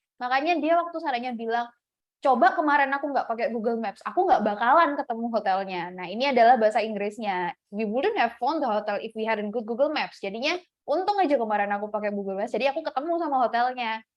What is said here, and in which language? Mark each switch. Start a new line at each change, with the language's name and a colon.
Indonesian: Makanya dia waktu sarannya bilang, coba kemarin aku nggak pakai Google Maps, aku nggak bakalan ketemu hotelnya. Nah ini adalah bahasa Inggrisnya.
English: We wouldn't have found the hotel if we hadn't good Google Maps.
Indonesian: Jadinya untung aja kemarin aku pakai Google Maps, jadi aku ketemu sama hotelnya.